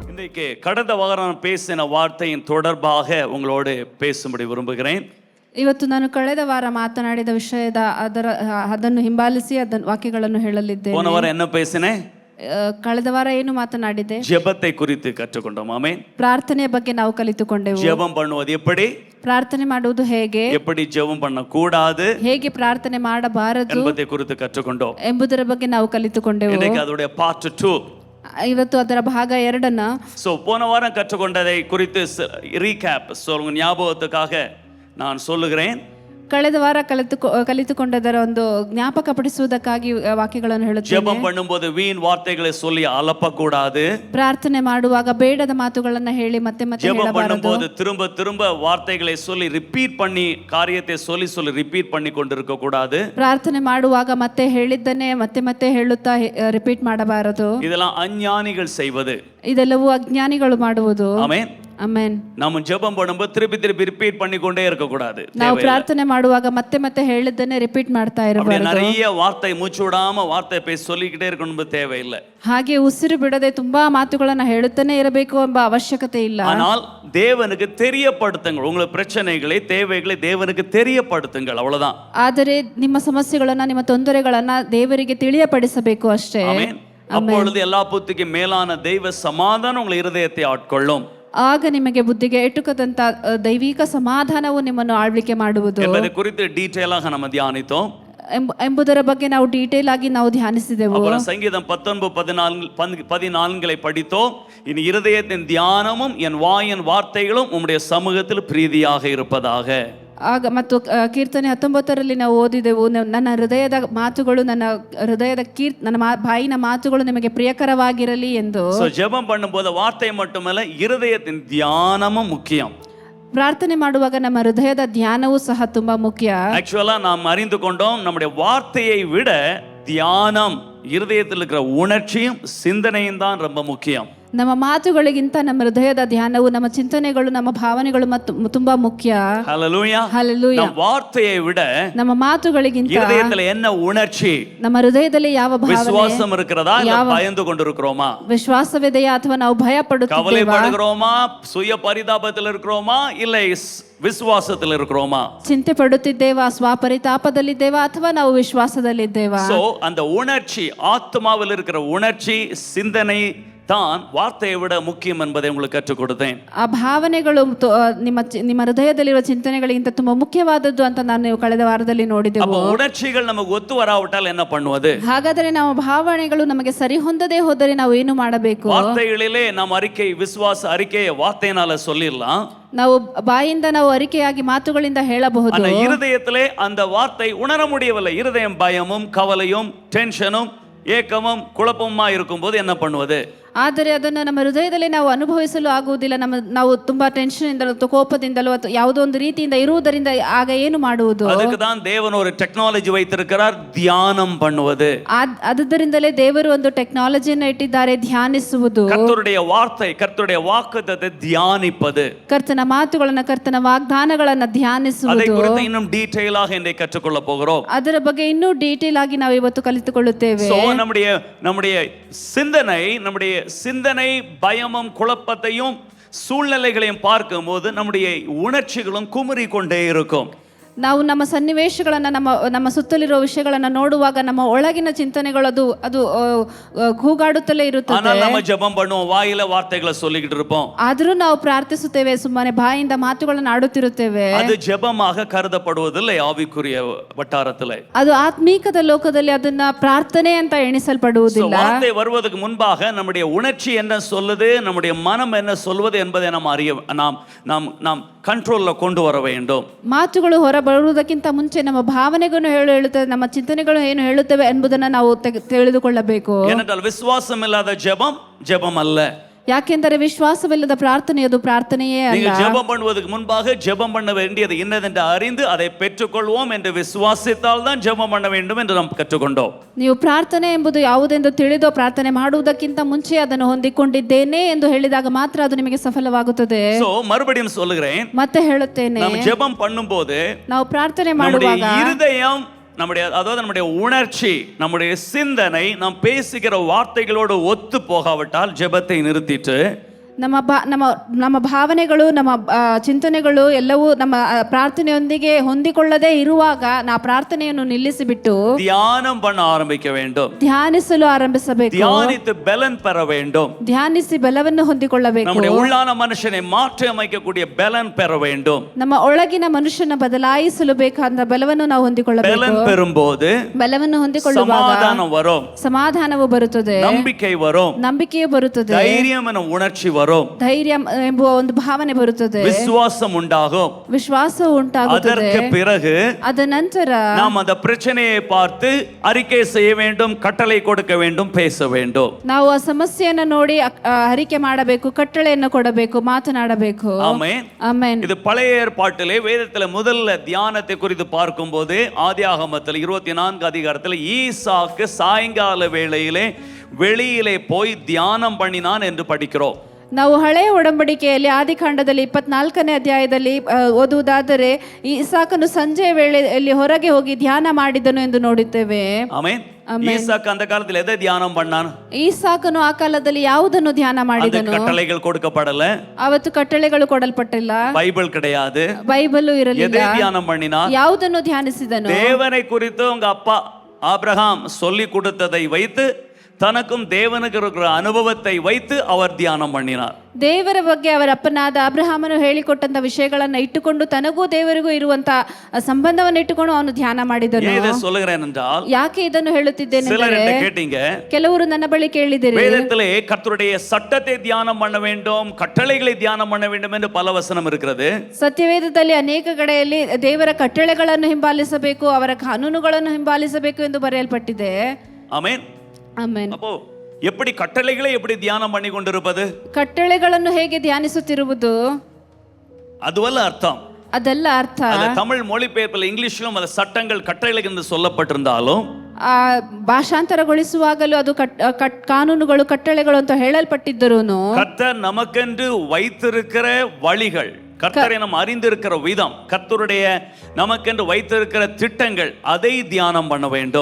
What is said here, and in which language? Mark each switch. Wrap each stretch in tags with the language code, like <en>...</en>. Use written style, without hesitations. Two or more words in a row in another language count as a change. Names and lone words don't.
<ta>இன்னைக்கு கடந்த வாரம் பேசின வார்த்தையின் தொடர்பாக உங்களோடு பேசும்படி விரும்புகிறேன்.</ta> <kn>ಇವತ್ತು ನಾನು ಕಳೆದ ವಾರ ಮಾತನಾಡಿದ ವಿಷಯದ ಅದನ್ನು ಹಿಂಬಾಲಿಸಿ ವಾಕ್ಯಗಳನ್ನು ಹೇಳಲಿದ್ದೇನೆ.</kn> <ta>போன வாரம் என்ன பேசினேன்?</ta> <kn>ಕಳೆದ ವಾರ ಏನು ಮಾತನಾಡಿದೆ?</kn> <ta>ஜெபத்தை குறித்து கற்றுக்கொண்டோம். ஆமென்.</ta> <kn>ಪ್ರಾರ್ಥನೆಯ ಬಗ್ಗೆ ನಾವು ಕಲಿತುಕೊಂಡೆವು.</kn> <ta>ஜெபம் பண்ணுவது எப்படி,</ta> <kn>ಪ್ರಾರ್ಥನೆ ಮಾಡುವುದು ಹೇಗೆ,</kn> <ta>எப்படி ஜெபம் பண்ண கூடாது,</ta> <kn>ಹೇಗೆ ಪ್ರಾರ್ಥನೆ ಮಾಡಬಾರದು</kn> <ta>என்பதை குறித்து கற்றுக்கொண்டோம்.</ta> <kn>ಎಂಬುದರ ಬಗ್ಗೆ ನಾವು ಕಲಿತುಕೊಂಡೆವು.</kn> <ta>இன்னைக்கு அதோட பார்ட் 2.</ta> <kn>ಇವತ್ತು ಅದರ ಭಾಗ 2</kn> <ta>சோ போன வாரம் கற்றுக்கொண்டதை குறித்து ரீகேப் சொல்லுங்க, ஞாபகத்துக்காக நான் சொல்லுகிறேன்.</ta> <kn>ಕಳೆದ ವಾರ ಕಲಿತುಕೊಂಡದರ ಒಂದು ಜ್ಞಾಪಕಪಡಿಸುವುದಕ್ಕಾಗಿ ವಾಕ್ಯಗಳನ್ನು ಹೇಳುತ್ತೇನೆ.</kn> <ta>ஜெபம் பண்ணும்போது வீண் வார்த்தைகளை சொல்லி அலப்பக்கூடாது.</ta> <kn>ಪ್ರಾರ್ಥನೆ ಮಾಡುವಾಗ ಬೇಡದ ಮಾತುಗಳನ್ನು ಹೇಳಿ ಮತ್ತೆ ಮತ್ತೆ</kn> <ta>ஜெபம்</ta> <kn>ಹೇಳಬಾರದು.</kn> <ta>பண்ணும்போது திரும்ப திரும்ப வார்த்தைகளை சொல்லி ரிப்பீட் பண்ணி காரியத்தை சொல்லி ரிப்பீட் பண்ணி கொண்டிருக்க கூடாது.</ta> <kn>ಪ್ರಾರ್ಥನೆ ಮಾಡುವಾಗ ಮತ್ತೆ ಹೇಳಿದ್ದನ್ನೇ ಮತ್ತೆ ಮತ್ತೆ ಹೇಳುತ್ತಾ ರಿಪೀಟ್ ಮಾಡಬಾರದು.</kn> <ta>இதெல்லாம் அஞ்ஞானிகள் செய்வது.</ta> <kn>ಇದೆಲ್ಲವೂ ಅಜ್ಞಾನಿಗಳು ಮಾಡುವುದು.</kn> <ta>ஆமென்.</ta> <kn>ಆಮೆನ್.</kn> <ta>நம்ம ஜெபம் பண்ணும்போது திருப்பி ரிப்பீட் பண்ணி கொண்டே இருக்க கூடாது.</ta> <kn>ನಾವು ಪ್ರಾರ್ಥನೆ ಮಾಡುವಾಗ ಮತ್ತೆ ಮತ್ತೆ ಹೇಳಿದ್ದನ್ನೇ ರಿಪೀಟ್ ಮಾಡ್ತಾ ಇರಬಾರದು.</kn> <ta>நிறைய வார்த்தை மூச்சு விடாம வார்த்தை பேசி சொல்லிக்கிட்டே இருக்கணும் தேவையில்லை.</ta> <kn>ಹಾಗೆ ಉಸಿರು ಬಿಡದೆ ತುಂಬಾ ಮಾತುಗಳನ್ನು ಹೇಳುತ್ತಾನೆ ಇರಬೇಕು ಎಂಬ ಅವಶ್ಯಕತೆ ಇಲ್ಲ.</kn> <ta>ஆனால் தேவனுக்கு தெரியப்படுத்துங்கள், உங்கள் பிரச்சனைகளை தேவைகளை தேவனுக்கு தெரியப்படுத்துங்கள், அவ்வளவுதான்.</ta> <kn>ಆದರೆ ನಿಮ್ಮ ಸಮಸ್ಯೆಗಳನ್ನ ನಿಮ್ಮ ತೊಂದರೆಗಳನ್ನ ದೇವರಿಗೆ ತಿಳಿಯಪಡಿಸಬೇಕು ಅಷ್ಟೇ.</kn> <ta>ஆமென். அப்பொழுது எல்லா புத்திக்கும் மேலான தெய்வ சமாதானம் உங்கள் இருதயத்தை ஆட்கொள்ளும்.</ta> <kn>ಆಗ ನಿಮಗೆ ಬುದ್ಧಿಗೆ ಎಟುಕದಂತ ದೈವಿಕ ಸಮಾಧಾನವು ನಿಮ್ಮನ್ನು ಆಳ್ವಿಕೆ ಮಾಡುವುದು</kn> <ta>என்பதை குறித்து டீடைலாக நம்ம தியானித்தோம்.</ta> <kn>ಎಂಬುದರ ಬಗ್ಗೆ ನಾವು ಡೀಟೇಲ್ ಆಗಿ ನಾವು ಧ್ಯಾನಿಸಿದೆವು.</kn> <ta>அப்புறம் சங்கீதம் 19:14 படித்தோம். இனி இருதயத்தின் தியானமும் என் வாயின் வார்த்தைகளும் உம்முடைய சமூகத்தில் பிரீதியாக இருப்பதாக.</ta> <kn>ಆಗ ಮತ್ತು ಕೀರ್ತನೆ 19 ನಾವು ಓದಿದೆವು, ನನ್ನ ಹೃದಯದ ಮಾತುಗಳು ನನ್ನ ಬಾಯಿನ ಮಾತುಗಳು ನಿಮಗೆ ಪ್ರಿಯಕರವಾಗಿರಲಿ ಎಂದು.</kn> <ta>ஜெபம் பண்ணும்போது வார்த்தை மட்டுமல்ல, இருதயத்தின் தியானமும் முக்கியம்.</ta> <kn>ಪ್ರಾರ್ಥನೆ ಮಾಡುವಾಗ ನಮ್ಮ ಹೃದಯದ ಧ್ಯಾನವೂ ಸಹ ತುಂಬಾ ಮುಖ್ಯ.</kn> <ta>ஆக்சுவலா நாம் அறிந்து கொண்டோம், நம்முடைய வார்த்தையை விட தியானம், இருதயத்தில் இருக்கிற உணர்ச்சியும் சிந்தனையும் தான் ரொம்ப முக்கியம்.</ta> <kn>ನಮ್ಮ ಮಾತುಗಳಿಗಿಂತ ನಮ್ಮ ಹೃದಯದ ಧ್ಯಾನವು, ನಮ್ಮ ಚಿಂತನೆಗಳು, ನಮ್ಮ ಭಾವನೆಗಳು ತುಂಬಾ ಮುಖ್ಯ.</kn> <ta>ஹல்லேலூயா.</ta> <kn>ಹಲ್ಲೆಲೂಯಾ.</kn> <ta>ನಮ್ಮ வார்த்தையை விட</ta> <kn>ನಮ್ಮ ಮಾತುಗಳಿಗಿಂತ</kn> <ta>இருதயத்தில் என்ன உணர்ச்சி,</ta> <kn>ನಮ್ಮ ಹೃದಯದಲ್ಲಿ ಯಾವ ಭಾವನೆ,</kn> <ta>விசுவாசம் இருக்கிறதா இல்ல பயந்து கொண்டிருக்கிறோமா,</ta> <kn>ವಿಶ್ವಾಸವಿದೆಯಾ ಅಥವಾ ನಾವು ಭಯ ಪಡುತ್ತಿದ್ದೇವಾ,</kn> <ta>கவலைப்படுகிறோமா, சுய பரிதாபத்தில் இருக்கிறோமா இல்ல விசுவாசத்தில் இருக்கிறோமா,</ta> <kn>ಚಿಂತೆ ಪಡುತ್ತಿದ್ದೇವಾ, ಸ್ವಪರಿತಾಪದಲ್ಲಿದ್ದೇವಾ ಅಥವಾ ನಾವು ವಿಶ್ವಾಸದಲ್ಲಿದ್ದೇವಾ.</kn> <ta>சோ அந்த உணர்ச்சி, ஆத்மாவில் இருக்கிற உணர்ச்சி, சிந்தனை தான் வார்த்தையை விட முக்கியம் என்பதை உங்களுக்கு கற்றுக் கொடுத்தேன்.</ta> <kn>ಆ ಭಾವನೆಗಳು ನಿಮ್ಮ ಹೃದಯದಲ್ಲಿರುವ ಚಿಂತನೆಗಳಿಗಿಂತ ತುಂಬಾ ಮುಖ್ಯವಾದದ್ದು ಅಂತ ನಾನು ಕಳೆದ ವಾರದಲ್ಲಿ ನೋಡಿದೆವು.</kn> <ta>அப்ப உணர்ச்சிகள் நமக்கு ஒத்து வராவிட்டால் என்ன பண்ணுவது?</ta> <kn>ಹಾಗಾದರೆ ನಮ್ಮ ಭಾವನೆಗಳು ನಮಗೆ ಸರಿ ಹೊಂದದೇ ಹೋದರೆ ನಾವು ಏನು ಮಾಡಬೇಕು?</kn> <ta>வார்த்தைகளிலே நாம் விசுவாச அறிக்கையை வார்த்தையினால சொல்லிடலாம்.</ta> <kn>ನಾವು ಬಾಯಿಂದ ನಾವು ಅರಿಕೆಯಾಗಿ ಮಾತುಗಳಿಂದ ಹೇಳಬಹುದು.</kn> <ta>ஆனா இருதயத்திலே அந்த வார்த்தை உணர முடியவில்லை. இருதயம் பயமும் கவலையும் டென்ஷனும் ஏக்கமும் குழப்பமுமா இருக்கும்போது என்ன பண்ணுவது?</ta> <kn>ಆದರೆ ಅದನ್ನು ನಮ್ಮ ಹೃದಯದಲ್ಲಿ ನಾವು ಅನುಭವಿಸಲು ಆಗುವುದಿಲ್ಲ. ನಾವು ತುಂಬಾ ಟೆನ್ಷನ್ ಇಂದಲೋ ಅಥವಾ ಕೋಪದಿಂದಲೋ ಅಥವಾ ಯಾವುದೋ ಒಂದು ರೀತಿಯಿಂದ ಇರುವುದರಿಂದ ಆಗ ಏನು ಮಾಡುವುದು?</kn> <ta>ಅದಕ್ಕೆ தான் தேவன் ஒரு டெக்னாலஜி வைத்திருக்கிறார், தியானம் பண்ணுவது.</ta> <kn>ಅದರಿಂದಲೇ ದೇವರು ಒಂದು ಟೆಕ್ನಾಲಜಿಯನ್ನು ಇಟ್ಟಿದ್ದಾರೆ, ಧ್ಯಾನಿಸುವುದು.</kn> <ta>கர்த்தருடைய வார்த்தை, கர்த்தருடைய வாக்குத்தத்தத்தை தியானிப்பது,</ta> <kn>ಕರ್ತನ ಮಾತುಗಳನ್ನು, ಕರ್ತನ ವಾಗ್ದಾನಗಳನ್ನು ಧ್ಯಾನಿಸುವುದು.</kn> <ta>அதை குறித்து இன்னும் டீடைலாக இன்றைக்கு கற்றுக்கொள்ள போகிறோம்.</ta> <kn>ಅದರ ಬಗ್ಗೆ ಇನ್ನೂ ಡೀಟೇಲ್ ಆಗಿ ನಾವು ಇವತ್ತು ಕಲಿತುಕೊಳ್ಳುತ್ತೇವೆ.</kn> <ta>சோ நம்முடைய சிந்தனை பயமும் குழப்பத்தையும் சூழ்நிலைகளையும் பார்க்கும்போது நம்முடைய உணர்ச்சிகளும் குமுறி கொண்டே இருக்கும்.</ta> <kn>ನಾವು ನಮ್ಮ ಸನ್ನಿವೇಶಗಳನ್ನು, ನಮ್ಮ ಸುತ್ತಲಿರುವ ವಿಷಯಗಳನ್ನು ನೋಡುವಾಗ ನಮ್ಮ ಒಳಗಿನ ಚಿಂತನೆಗಳು ಅದು ಕೂಗಾಡುತ್ತಲೇ ಇರುತ್ತದೆ.</kn> <ta>ஆனால் நம்ம ஜெபம் பண்ணுவோம், வாயில வார்த்தைகளை சொல்லிக்கிட்டு இருப்போம்.</ta> <kn>ಆದರೂ ನಾವು ಪ್ರಾರ್ಥಿಸುತ್ತೇವೆ, ಸುಮ್ಮನೆ ಬಾಯಿಂದ ಮಾತುಗಳನ್ನು ಆಡುತ್ತಿರುತ್ತೇವೆ.</kn> <ta>அது ஜெபமாக கருதப்படுவதில்லை ஆவிக்குரிய வட்டாரத்திலே.</ta> <kn>ಅದು ಆತ್ಮೀಕದ ಲೋಕದಲ್ಲಿ ಅದನ್ನ ಪ್ರಾರ್ಥನೆ ಅಂತ ಎಣಿಸಲ್ಪಡುವುದಿಲ್ಲ.</kn> <ta>வார்த்தை வருவதற்கு முன்பாக நம்முடைய உணர்ச்சி என்ன சொல்லுது, நம்முடைய மனம் என்ன சொல்வது என்பதை நாம் ಕಂಟ್ರೋಲ್ கொண்டு வர வேண்டும்.</ta> <kn>ಮಾತುಗಳು ಹೊರ ಬರುವುದಕ್ಕಿಂತ ಮುಂಚೆ ನಮ್ಮ ಭಾವನೆಗಳನ್ನು ಹೇಳುತ್ತದೆ, ನಮ್ಮ ಚಿಂತನೆಗಳು ಏನು ಹೇಳುತ್ತವೆ ಎಂಬುದನ್ನು ನಾವು ತಿಳಿದುಕೊಳ್ಳಬೇಕು.</kn> <ta>ஏனென்றால் விசுவாசம் இல்லாத ஜெபம் அல்ல.</ta> <kn>ಯಾಕೆಂದರೆ ವಿಶ್ವಾಸವಿಲ್ಲದ ಪ್ರಾರ್ಥನೆಯದು ಪ್ರಾರ್ಥನೆಯೇ ಅಲ್ಲ.</kn> <ta>நீங்கள் ஜெபம் பண்ணுவதற்கு முன்பாக ஜெபம் பண்ண வேண்டியது என்னதென்று அறிந்து அதை பெற்றுக்கொள்வோம் என்று விசுவாசித்தால் தான் ஜெபம் பண்ண வேண்டும் என்று நாம் கற்றுக்கொண்டோம்.</ta> <kn>ನೀವು ಪ್ರಾರ್ಥನೆ ಎಂಬುದು ಯಾವುದೆಂದು ತಿಳಿದೋ ಪ್ರಾರ್ಥನೆ ಮಾಡುವುದಕ್ಕಿಂತ ಮುಂಚೆ ಅದನ್ನು ಹೊಂದಿಕೊಂಡಿದ್ದೇನೆ ಎಂದು ಹೇಳಿದಾಗ ಮಾತ್ರ ಅದು ನಿಮಗೆ ಸಫಲವಾಗುತ್ತದೆ.</kn> <ta>சோ மறுபடியும் சொல்லுகிறேன்,</ta> <kn>ಮತ್ತೆ ಹೇಳುತ್ತೇನೆ,</kn> <ta>நாம் ஜெபம் பண்ணும்போது</ta> <kn>ನಾವು ಪ್ರಾರ್ಥನೆ ಮಾಡುವಾಗ</kn> <ta>இருதயம், நம்முடைய உணர்ச்சி, நம்முடைய சிந்தனை, நாம் பேசுகிற வார்த்தைகளோடு ஒத்து போகாவிட்டால் ஜெபத்தை நிறுத்திட்டு</ta> <kn>ನಮ್ಮ ಭಾವನೆಗಳು, ನಮ್ಮ ಚಿಂತನೆಗಳು ಎಲ್ಲವೂ ನಮ್ಮ ಪ್ರಾರ್ಥನೆಯೊಂದಿಗೆ ಹೊಂದಿಕೊಳ್ಳದೆ ಇರುವಾಗ ನಾ ಪ್ರಾರ್ಥನೆಯನ್ನು ನಿಲ್ಲಿಸಿಬಿಟ್ಟು</kn> <ta>தியானம் பண்ண ஆரம்பிக்க வேண்டும்.</ta> <kn>ಧ್ಯಾನಿಸಲು ಆರಂಭಿಸಬೇಕು.</kn> <ta>தியானித்து பலன் பெற வேண்டும்.</ta> <kn>ಧ್ಯಾನಿಸಿ ಬಲವನ್ನು ಹೊಂದಿಕೊಳ್ಳಬೇಕು.</kn> <ta>நம்முடைய உள்ளான மனுஷனை மாற்றி அமைக்கக்கூடிய பலன் பெற வேண்டும்.</ta> <kn>ನಮ್ಮ ಒಳಗಿನ ಮನುಷ್ಯನ ಬದಲಾಯಿಸಲು ಬೇಕಾದ ಬಲವನ್ನು ನಾವು ಹೊಂದಿಕೊಳ್ಳಬೇಕು.</kn> <ta>பலன் பெறும்போது</ta> <kn>ಬಲವನ್ನು ಹೊಂದಿಕೊಳ್ಳುವಾಗ</kn> <ta>சமாதானம் வரும்,</ta> <kn>ಸಮಾಧಾನವು ಬರುತ್ತದೆ,</kn> <ta>நம்பிக்கை வரும்,</ta> <kn>ನಂಬಿಕೆಯು ಬರುತ್ತದೆ,</kn> <ta>தைரியம் எனும் உணர்ச்சி வரும்,</ta> <kn>ಧೈರ್ಯ ಎಂಬುವ ಒಂದು ಭಾವನೆ ಬರುತ್ತದೆ,</kn> <ta>விசுவாசம் உண்டாகும்.</ta> <kn>ವಿಶ್ವಾಸವು ಉಂಟಾಗುತ್ತದೆ.</kn> <ta>அதற்கு பிறகு</ta> <kn>ಅದ ನಂತರ</kn> <ta>நாம் அந்த பிரச்சனையை பார்த்து அறிக்கை செய்ய வேண்டும், கட்டளை கொடுக்க வேண்டும், பேச வேண்டும்.</ta> <kn>ನಾವು ಆ ಸಮಸ್ಯೆಯನ್ನು ನೋಡಿ ಅರಿಕೆ ಮಾಡಬೇಕು, ಕಟ್ಟಳೆಯನ್ನು ಕೊಡಬೇಕು, ಮಾತನಾಡಬೇಕು.</kn> <ta>ஆமென்.</ta> <kn>ಆಮೆನ್.</kn> <ta>இது பழைய ஏற்பாட்டிலே வேதத்துல முதல்ல தியானத்தை குறித்து பார்க்கும்போது ஆதியாகமத்தில் 24 அதிகாரத்தில் ஈசாக்கு சாயங்கால வேளையிலே வெளியிலே போய் தியானம் பண்ணினான் என்று படிக்கிறோம்.</ta> <kn>ನಾವು ಹಳೆಯ ಒಡಂಬಡಿಕೆಯಲ್ಲಿ ಆದಿಕಾಂಡದಲ್ಲಿ 24ನೇ ಅಧ್ಯಾಯದಲ್ಲಿ ಓದುವುದಾದರೆ ಇಸಾಕನು ಸಂಜೆಯ ವೇಳೆಯಲ್ಲಿ ಹೊರಗೆ ಹೋಗಿ ಧ್ಯಾನ ಮಾಡಿದನು ಎಂದು ನೋಡುತ್ತೇವೆ.</kn> <ta>ஆமென். ஈசாக்கு அந்த காலத்தில் எதை தியானம் பண்ணான்?</ta> <kn>ಈಸಾಕನು ಆ ಕಾಲದಲ್ಲಿ ಯಾವುದನ್ನು ಧ್ಯಾನ ಮಾಡಿದನು?</kn> <ta>கட்டளைகள் கொடுக்கப்படல,</ta> <kn>ಅವತ್ತು ಕಟ್ಟಳೆಗಳು ಕೊಡಲ್ಪಟ್ಟಿಲ್ಲ,</kn> <ta>பைபிள் கிடையாது,</ta> <kn>ಬೈಬಲ್ ಇರಲಿಲ್ಲ.</kn> <ta>எதை தியானம் பண்ணினான்?</ta> <kn>ಯಾವುದನ್ನು ಧ್ಯಾನಿಸಿದನು?</kn> <ta>தேவனை குறித்து உங்க அப்பா ஆபிரகாம் சொல்லி கொடுத்ததை வைத்து, தனக்கும் தேவனுக்கு இருக்கிற அனுபவத்தை வைத்து அவர் தியானம் பண்ணினார்.</ta> <kn>ದೇವರ ಬಗ್ಗೆ ಅವರ ಅಪ್ಪನಾದ ಅಬ್ರಹಾಮನು ಹೇಳಿಕೊಟ್ಟಂತ ವಿಷಯಗಳನ್ನ ಇಟ್ಟುಕೊಂಡು ತನಗೂ ದೇವರಿಗೂ ಇರುವಂತ ಸಂಬಂಧವನ್ನು ಇಟ್ಟುಕೊಂಡು ಅವನು ಧ್ಯಾನ ಮಾಡಿದನು.</kn> <ta>இதை சொல்லுகிறேன் என்றால்,</ta> <kn>ಯಾಕೆ ಇದನ್ನು ಹೇಳುತ್ತಿದ್ದೇನೆ</kn> <ta>சிலர்</ta> <kn>ಅಂದರೆ,</kn> <ta>என்ன கேட்டீங்க,</ta> <kn>ಕೆಲವರು ನನ್ನ ಬಳಿ ಕೇಳಿದಿರಿ,</kn> <ta>வேதத்திலே கர்த்தருடைய சட்டத்தை தியானம் பண்ண வேண்டும், கட்டளைகளை தியானம் பண்ண வேண்டும் என்று பல வசனம் இருக்கிறது.</ta> <kn>ಸತ್ಯವೇದದಲ್ಲಿ ಅನೇಕ ಕಡೆಯಲ್ಲಿ ದೇವರ ಕಟ್ಟಳೆಗಳನ್ನು ಹಿಂಬಾಲಿಸಬೇಕು, ಅವರ ಕಾನೂನುಗಳನ್ನು ಹಿಂಬಾಲಿಸಬೇಕು ಎಂದು ಬರೆಯಲ್ಪಟ್ಟಿದೆ. ಆಮೆನ್. ಆಮೆನ್.</kn> <ta>அப்போ எப்படி கட்டளைகளை எப்படி தியானம் பண்ணி கொண்டிருப்பது?</ta> <kn>ಕಟ್ಟಳೆಗಳನ್ನು ಹೇಗೆ ಧ್ಯಾನಿಸುತ್ತಿರುವುದು</kn> <ta>அதுவல்ல ಅರ್ಥம்.</ta> <kn>ಅದೆಲ್ಲ ಅರ್ಥ.</kn> <ta>தமிழ் மொழிபெயர்ப்பில் இங்கிலீஷிலும் அது சட்டங்கள் கட்டளைகள் என்று சொல்லப்பட்டிருந்தாலும்,</ta> <kn>ಭಾಷಾಂತರಗೊಳಿಸುವಾಗಲೂ ಅದು ಕಾನೂನುಗಳು ಕಟ್ಟಳೆಗಳು ಅಂತ ಹೇಳಲ್ಪಟ್ಟಿದ್ದರೂನು,</kn> <ta>கர்த்தர் நமக்கென்று வைத்திருக்கிற வழிகள், கர்த்தரை நாம் அறிந்திருக்கிற விதம், கர்த்தருடைய நமக்கென்று வைத்திருக்கிற திட்டங்கள், அதை தியானம் பண்ண வேண்டும்.</ta>